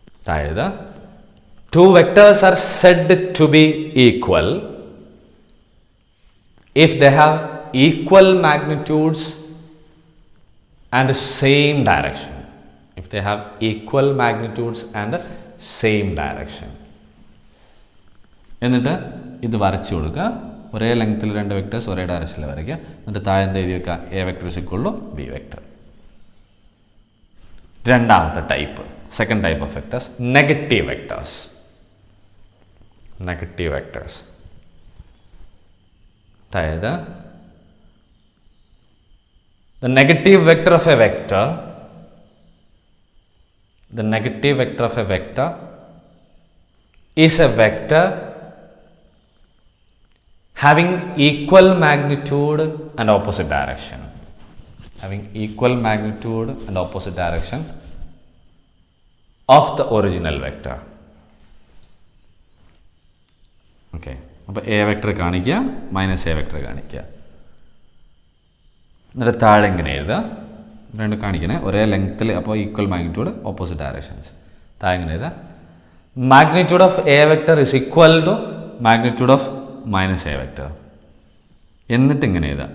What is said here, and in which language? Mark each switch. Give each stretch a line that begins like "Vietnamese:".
English: അതായത് two vectors are said to be equal if they have equal magnitudes and same direction. If they have equal magnitudes and same direction.
Malayalam: എന്നിട്ട് ഇത് വരച്ചു കൊടുക്കുക. ഒരേ ലെങ്ത്തിൽ രണ്ട് വെക്ടേഴ്സ് ഒരേ ഡയറക്ഷനിൽ വരയ്ക്കുക. എന്നിട്ട് താഴെ എന്ത് എഴുതി വെക്കുക?
English: A vector is equal to B vector.
Malayalam: രണ്ടാമത്തെ type, second type of vectors, negative vectors. Negative vectors.
English: അതായത് the negative vector of a vector, the negative vector of a vector is a vector having equal magnitude and opposite direction. Having equal magnitude and opposite direction of the original vector.
Malayalam: Okay, അപ്പോൾ A vector കാണിക്കുക, minus A vector കാണിക്കുക. എന്നിട്ട് താഴെ ഇങ്ങനെ എഴുതുക. രണ്ട് കാണിക്കണേ ഒരേ ലെങ്ത്തിൽ, അപ്പോൾ
English: Equal magnitude opposite directions.
Malayalam: താഴെ ഇങ്ങനെ എഴുതുക.
English: Magnitude of a vector is equal to magnitude of minus a vector.
Malayalam: എന്നിട്ട് ഇങ്ങനെ എഴുതുക.